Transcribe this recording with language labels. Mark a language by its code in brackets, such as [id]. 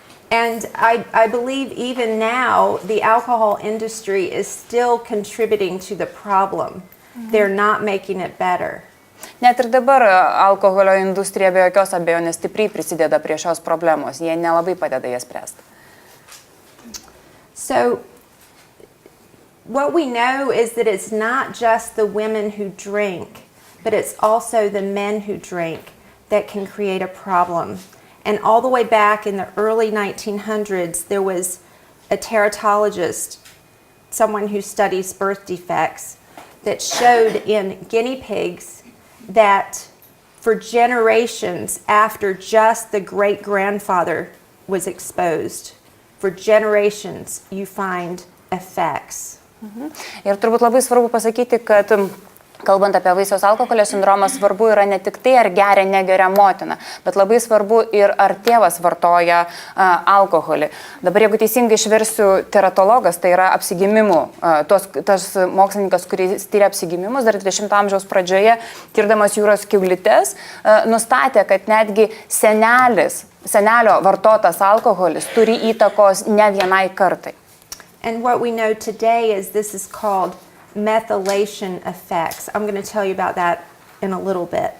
[en] And I believe even now the alcohol industry is still contributing to the problem. They're not making it better. [lt] Net ir dabar alkoholio industrija be jokios abejonės stipriai prisideda prie šios problemos. Jie nelabai padeda jas spręsti. [en] So what we know is that it's not just the women who drink, but it's also the men who drink that can create a problem. And all the way back in the early 1900s, there was a teratologist, someone who studies birth defects, that showed in guinea pigs that for generations after just the great-grandfather was exposed, for generations you find effects. [lt] Ir turbūt labai svarbu pasakyti, kad kalbant apie vaisiaus alkoholio sindromą, svarbu yra ne tik tai, ar geria, negeria motina, bet labai svarbu ir ar tėvas vartoja alkoholį. Dabar, jeigu teisingai išversiu, teratologas, tai yra apsigimimų, tas mokslininkas, kuris tyria apsigimimus dar 20 amžiaus pradžioje, tirdamas jūros kiaulytes, nustatė, kad netgi senelio vartotas alkoholis turi įtakos ne vienai kartai. [en] And what we know today is this is called methylation effects. I'm going to tell you about that in a little bit.